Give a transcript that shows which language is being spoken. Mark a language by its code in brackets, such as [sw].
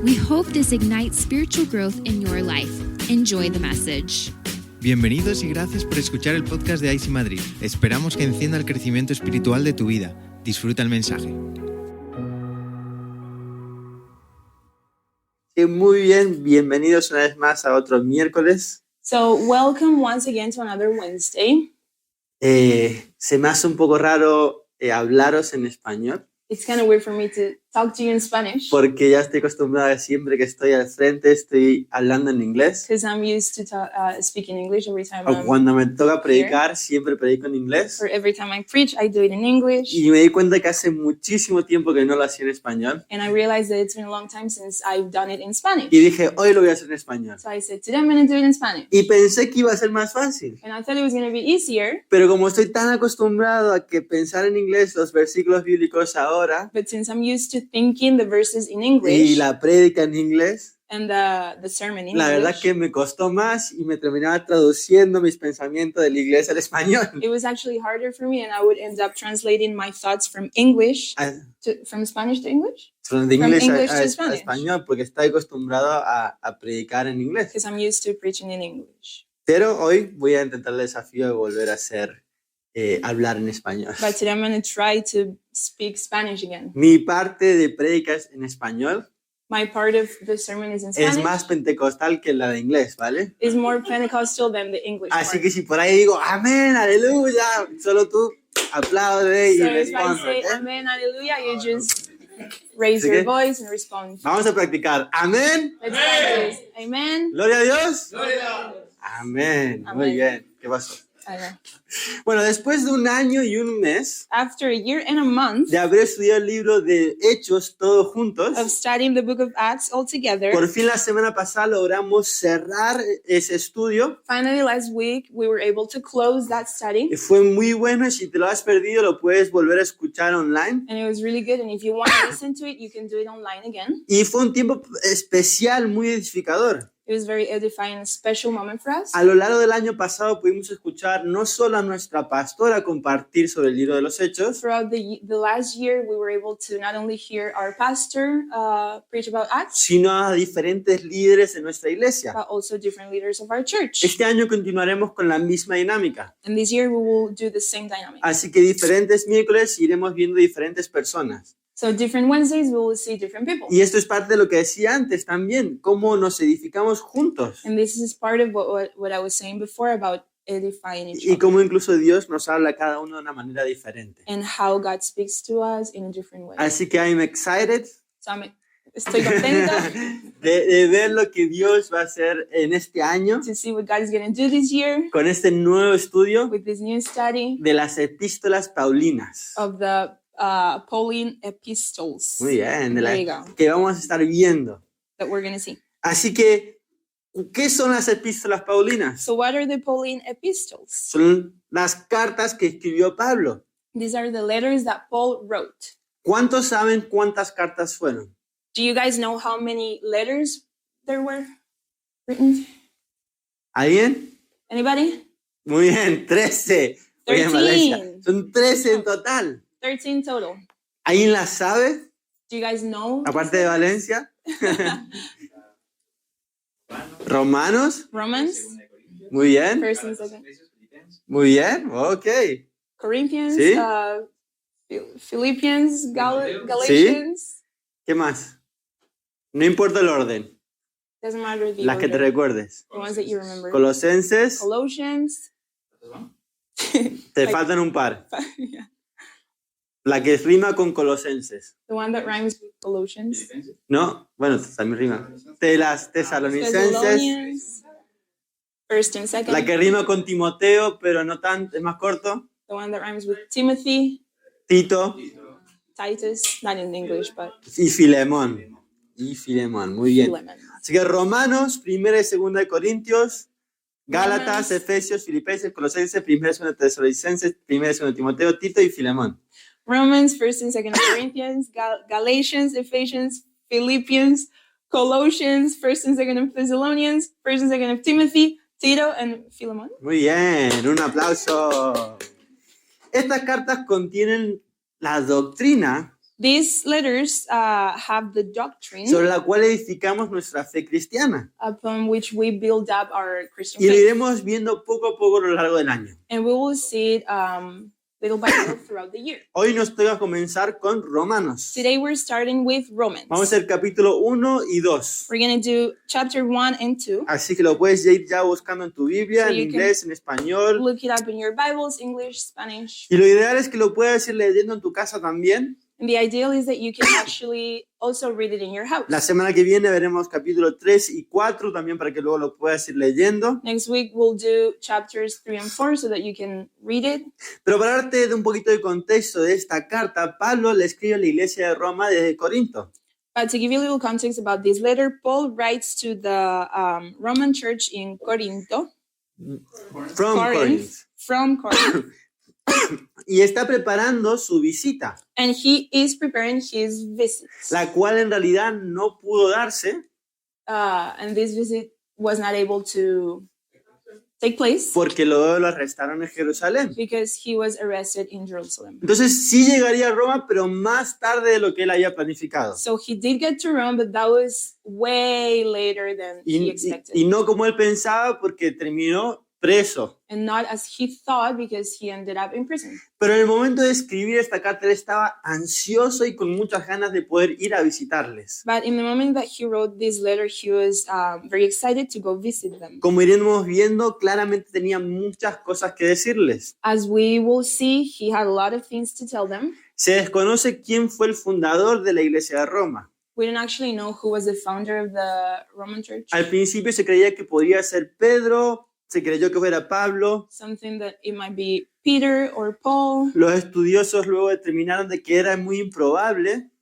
[en] We hope this ignites spiritual growth in your life. Enjoy the message. [es] Bienvenidos y gracias por escuchar el podcast de IC Madrid. Esperamos que encienda el crecimiento espiritual de tu vida. Disfruta el mensaje. Sí, muy bien, bienvenidos una vez más a otro miércoles. [en] So welcome once again to another Wednesday. [es] Se me hace un poco raro hablaros en español. [en] It's kind of weird for me to talk to you in Spanish [es] Porque ya estoy acostumbrada, siempre que estoy al frente estoy hablando en inglés. [en] because I'm used to speaking English every time [es] O cuando me toca predicar, siempre predico en inglés. [en] or every time I preach, I do it in English. [es] Y me di cuenta que hace muchísimo tiempo que no lo hacía en español. [en] And I realized that it's been a long time since I've done it in Spanish. [es] Y dije, hoy lo voy a hacer en español. [en] So I said, today I'm going to do it in Spanish. [es] Y pensé que iba a ser más fácil. [en] And I thought it was going to be easier, [es] Pero como estoy tan acostumbrado a que pensar en inglés los versículos bíblicos ahora [en] but since I'm used to thinking the verses in [es] y [en] English [es] la prédica en inglés, [en] and the sermon in [es] la verdad [en] English, [es] que me costó más y me terminaba traduciendo mis pensamientos del inglés al español. [en] it was actually harder for me, and I would end up translating my thoughts from English from Spanish to English. From English English to [es] a [en] Spanish. [es] español, porque estoy acostumbrado a predicar en inglés. [en] Because I'm used to preaching in English. [es] Pero hoy voy a intentar el desafío de volver a hablar en español. [en] But today I'm going to try to speak Spanish again. [es] Mi parte de prédicas en español [en] My part of the sermon is in [es] es [en] Spanish. [es] más pentecostal que la de inglés, ¿vale? [en] Is more Pentecostal than the English [es] Así [en] part. [es] que si por ahí digo, amén, aleluya, solo tú aplaude y [en] So if I [es] responde. [en] say [es] ¿ok? [en] Amen, Hallelujah, you just raise [es] Así [en] your [es] que- [en] voice and respond. [es] Vamos a practicar. Amén. [en] Let's practice. Amen. [es] Gloria a Dios. Amén. Muy Amén. bien. ¿Qué pasó? [en] I know. [es] Bueno, después de un año y un mes [en] After a year and a month [es] de haber estudiado el libro de Hechos todos [en] of [es] juntos, [en] studying the book of Acts all together, [es] por fin la semana pasada logramos cerrar ese estudio. [en] finally last week we were able to close that study. [es] Fue muy bueno y si te lo has perdido lo puedes volver a escuchar online. [en] And it was really good. And if you want to listen to it, you can do it online again. [es] Y fue un tiempo especial, muy edificador. [en] It was very edifying, a special moment for us. [es] A lo largo del año pasado pudimos escuchar no solo a nuestra pastora compartir sobre el libro de los Hechos, [en] Throughout the last year, we were able to not only hear our pastor preach about Acts, [es] sino a diferentes líderes de nuestra iglesia. [en] but also different leaders of our church. [es] Este año continuaremos con la misma dinámica. [en] And this year, we will do the same dynamic. [es] Así que diferentes miércoles iremos viendo diferentes personas. [en] So different Wednesdays, we will see different people. [es] Y esto es parte de lo que decía antes también, cómo nos edificamos juntos. [en] And this is part of what I was saying before about edifying each [es] Y [en] other [es] cómo incluso Dios nos habla a cada uno de una manera diferente. [en] and how God speaks to us in a different way. [es] Así que [en] I'm excited [es] So estoy contenta de ver lo que Dios va a hacer en este año [en] to see what God is going to do this year [es] con este nuevo estudio [en] with this new study [es] de las epístolas paulinas. [en] of the Pauline epistles. [es] Muy bien, [en] There you go. [es] que vamos a estar viendo. [en] That we're going to see. [es] Así que, ¿qué son las epístolas paulinas? [en] So what are the Pauline epistles? [es] Son las cartas que escribió Pablo. [en] These are the letters that Paul wrote. [es] ¿Cuántos saben cuántas cartas fueron? [en] Do you guys know how many letters there were written? [es] ¿Alguien? [en] Anybody? [es] Muy bien, 13. Muy bien, [en] 13. [es] Valencia. Son 13 en total. [en] 13 total. [es] ¿Alguien las sabe? [en] Do you guys know? [es] Aparte de Valencia. Romanos. [en] Romans, [es] Muy bien. [en] First and Second. [es] Muy bien. Ok. [en] Corinthians, [es] Sí. [en] Philippians, Galatians. [es] ¿Qué más? No importa el orden. [en] Doesn't matter the [es] Las que te [en] order. [es] recuerdes. [en] The ones that you remember. [es] Colosenses. [en] Colossians. [es] Te [en] Like- [es] faltan un par. [en] Yeah. [es] La que rima con Colosenses. [en] The one that rhymes with Colossians. [es] ¿No? Bueno, también rima. De las tesalonicenses. [en] Thessalonians. First and Second. [es] La que rima con Timoteo, pero no tan, es más corto. [en] The one that rhymes with Timothy, [es] Tito [en] Titus, not in English, but [es] y Filemón. Y Filemón, muy bien. [en] Philemon. [es] Así que Romanos, 1 y 2 de Corintios, Gálatas, Romanos. Efesios, Filipenses, Colosenses, 1 y 2 Tesalonicenses, 1 y 2 Timoteo, Tito y Filemón. [en] Romans, First and Second Corinthians, Galatians, Ephesians, Philippians, Colossians, First and Second of Thessalonians, First and Second of Timothy, Tito, and Philemon. [es] Muy bien, un aplauso. Estas cartas contienen la doctrina [en] These letters have the doctrine [es] sobre la cual edificamos nuestra fe cristiana. [en] upon which we build up our Christian [es] Y lo [en] faith. [es] iremos viendo poco a poco a lo largo del año. [en] And we will see it little by little throughout the year. [es] Hoy nos toca comenzar con Romanos. [en] Today we're starting with Romans. [es] Vamos a hacer capítulo 1 y 2. [en] We're going to do chapter 1 and 2. [es] Así que lo puedes ir ya buscando en tu Biblia, [en] So [es] en [en] you can [es] inglés, en español. [en] Look it up in your Bibles, English, Spanish. [es] Y lo ideal es que lo puedas ir leyendo en tu casa también. [en] And the ideal is that you can actually also read it in your house. [es] La semana que viene veremos capítulo 3 y 4 también para que luego lo puedas ir leyendo. [en] Next week we'll do chapters 3 and 4 so that you can read it. [es] Pero para darte de un poquito de contexto de esta carta, Pablo le escribe a la iglesia de Roma desde Corinto. [en] But to give you a little context about this letter, Paul writes to the Roman church in Corinto. From Corinth. From Corinth. [es] Y está preparando su visita, [en] And he is preparing his visit. [es] la cual en realidad no pudo darse [en] And this visit was not able to take place [es] porque luego lo arrestaron en Jerusalén. [en] because he was arrested in Jerusalem. [es] Entonces sí llegaría a Roma, pero más tarde de lo que él había planificado. [en] So he did get to Rome, but that was way later than he expected. [es] Y no como él pensaba porque terminó preso. [en] And not as he thought because he ended up in prison. [es] Pero en el momento de escribir esta carta él estaba ansioso y con muchas ganas de poder ir a visitarles. [en] But in the moment that he wrote this letter, he was very excited to go visit them. [es] Como iremos viendo, claramente tenía muchas cosas que decirles. [en] As we will see, he had a lot of things to tell them. [es] Se desconoce quién fue el fundador de la iglesia de Roma. [en] We don't actually know who was the founder of the Roman church. [es] Al principio se creía que podría ser Pedro, se creyó que fuera Pablo. [en] Something that it might be Peter or Paul. [es] Los estudiosos luego determinaron de que era muy improbable.